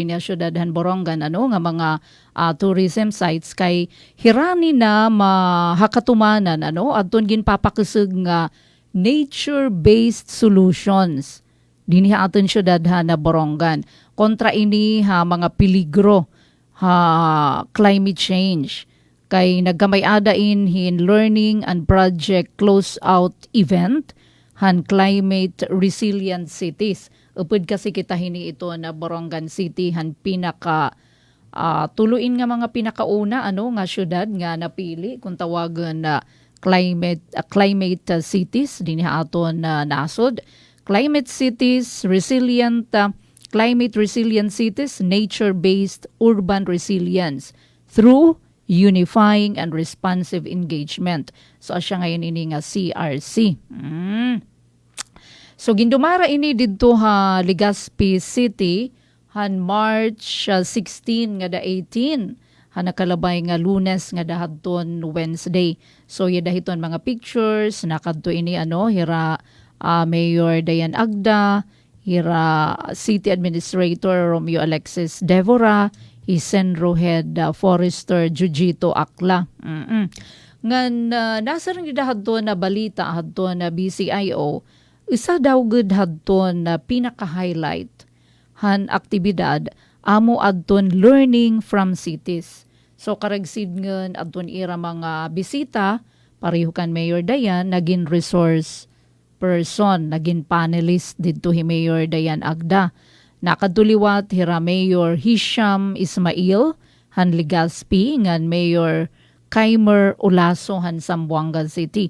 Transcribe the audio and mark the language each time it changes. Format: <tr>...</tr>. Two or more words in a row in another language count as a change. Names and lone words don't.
<war>ya syudadhan Borongan nga mga</war> <en>tourism sites</en> <war>kay hirani na mahakatumanan adton ginpapakusog nga</war> <en>nature-based solutions</en> <war>dinhi aton syudadhan na Borongan kontra ini mga peligro climate change kay nagkamay-adain hin</war> <en>learning and project close-out event</en> <war>han</war> <en>climate resilient cities.</en> <war>Upod kasi kita hini ito na Borongan City han pinaka tuluin nga mga pinakauna nga syudad nga napili kung tawagan na</war> <en>climate cities</en> <war>dinhi aton nasod.</war> <en>Climate cities, climate resilient cities, nature-based urban resilience through unifying and responsive engagement.</en> <war>So asya ngayon ini nga CRC. So gindumara ini didto Legazpi City han March 16 nga da 18 nakalabay nga Lunes nga dahadton Wednesday. So dahiton mga pictures nakadto ini hira Mayor Dayan Agda, hira City Administrator Romeo Alexis Devora, Isenro Head Forester Jujito Akla. Ngan nasa rin dahadton na balita hadton na BCIO, isa daw gud hadton na pinaka-highlight han aktibidad amo adton</war> <en>learning from cities.</en> <war>So karagsid ngan adton ira mga bisita pareho kan Mayor Dayan naging</war> <en>resource person,</en> <war>naging panelist dito hi Mayor Dayan Agda. Nakaduliwat hira Mayor Hisham Ismail han Legazpi ngan Mayor Kaimer Olaso han Zamboanga City.</war>